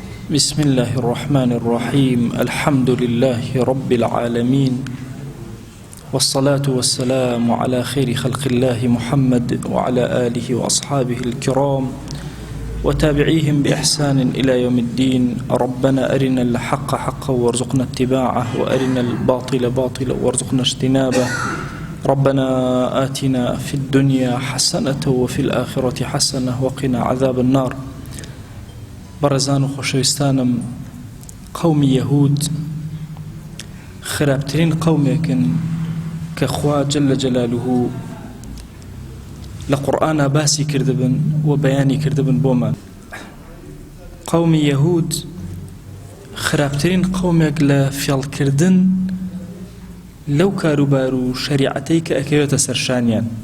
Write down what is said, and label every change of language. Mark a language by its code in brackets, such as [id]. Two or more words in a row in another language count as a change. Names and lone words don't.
[ar] بسم الله الرحمن الرحيم الحمد لله رب العالمين والصلاة والسلام على خير خلق الله محمد وعلى آله وأصحابه الكرام وتابعيهم بإحسان إلى يوم الدين. ربنا أرنا الحق حقا وارزقنا اتباعه وأرنا الباطل باطلا وارزقنا اجتنابه. ربنا آتنا في الدنيا حسنة وفي الآخرة حسنة وقنا عذاب النار. [ckb] بەڕێزان و خۆشەویستانم، قەومی یەهود خراپترین قەومێکن کە خوا جەلە جەلالوه لە قورئانە باسی کردبن و بەیانی کردبن بۆمان. قەومی یەهود خراپترین قەومێک لە فێڵکردن لەو کاروبار و شەریعەتەی کە ئەکەوێتە سەرشانیان.